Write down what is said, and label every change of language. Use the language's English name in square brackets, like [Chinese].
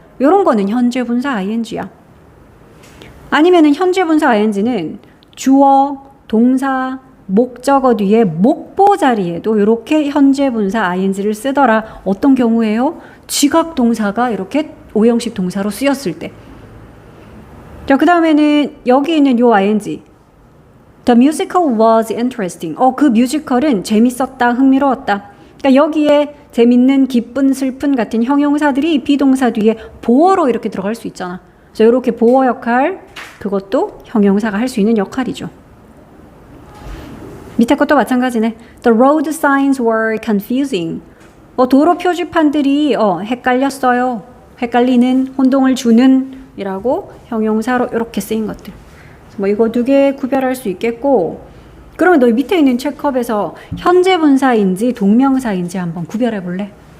[Korean] 이런 거는 현재 분사 ing야. 아니면은 현재 분사 ing는 주어, 동사, 목적어 뒤에 목보 자리에도 이렇게 현재 분사 ing를 쓰더라. 어떤 경우에요? 지각 동사가 이렇게 오형식 동사로 쓰였을 때. 자, 그 다음에는 여기 있는 요 ing. [English] The musical was interesting. [Korean] 그 뮤지컬은 재밌었다, 흥미로웠다. 그러니까 여기에 재밌는, 기쁜, 슬픈 같은 형용사들이 비동사 뒤에 보어로 이렇게 들어갈 수 있잖아. 그래서 이렇게 보어 역할, 그것도 형용사가 할 수 있는 역할이죠. 밑에 것도 마찬가지네. [English] The road signs were confusing. [Korean] 도로 표지판들이 헷갈렸어요. 헷갈리는, 혼동을 주는 이라고 형용사로 이렇게 쓰인 것들. 뭐 이거 두 개 구별할 수 있겠고, 그러면 너희 밑에 있는 체크업에서 현재 분사인지 동명사인지 한번 구별해 볼래?